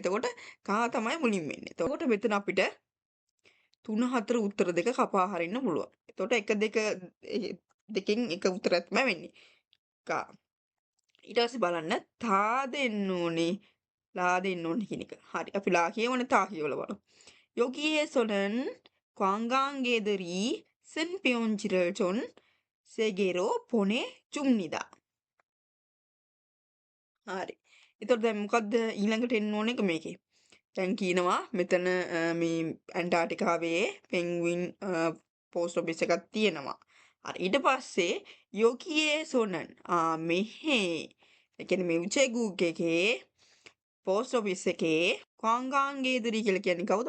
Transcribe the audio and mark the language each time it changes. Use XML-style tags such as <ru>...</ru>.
<si>එතකොට කා තමයි මුලින් වෙන්නේ. එතකොට මෙතන අපිට 3 4 උත්තර දෙක කපා හරින්න පුළුවන්. එතකොට 1 2 දෙකෙන් එක උත්තරයක් තමයි වෙන්නේ. කා. ඊට පස්සේ බලන්න තා දෙන්න ඕනේ ලා දෙන්න ඕනේ කියන එක. හරි. අපි ලා කියවනේ තා කියවලා බලමු.</si> <ko>여기에서는 관광객들이 쓴 편지를 전 세계로 보내줍니다.</ko> <si>හරි. එතකොට දැන් මොකද්ද ඊළඟට එන්න ඕන එක මේකේ? දැන් කියනවා මෙතන මේ ඇන්ටාර්ටිකාවේ පෙන්ගුයින් පෝස්ට් ඔෆිස් එකක් තියෙනවා. හරි. ඊට පස්සේ යොකියේ සොනන් මෙහෙ ඒ කියන්නේ මේ උචේගුග් එකේ පෝස්ට් ඔෆිස් එකේ 관광객들이 කියලා කියන්නේ කවුද?</si>